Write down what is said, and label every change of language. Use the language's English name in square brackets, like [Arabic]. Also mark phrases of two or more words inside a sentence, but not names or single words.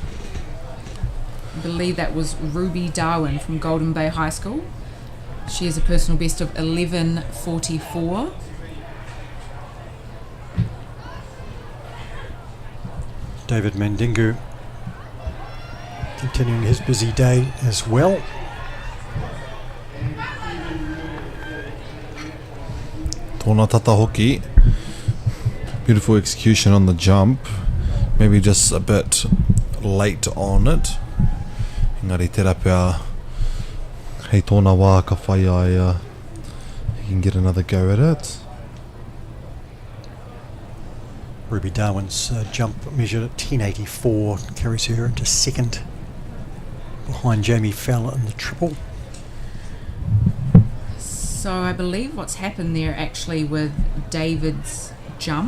[English] I believe that was Ruby Darwin from Golden Bay High School. She has a personal best of 11.44. David Mandingu continuing his busy day as well. [Māori] Tōna tata hoki. [English] Beautiful execution on the jump. Maybe just a bit late on it. [Māori] Engari te rapea hei tōna wā ka whai ai [English] he can get another go at it. Ruby Darwin's jump measured at 10.84 carries her into second, behind Jamie Fowler in the triple. So I believe what's happened there actually with David's jump.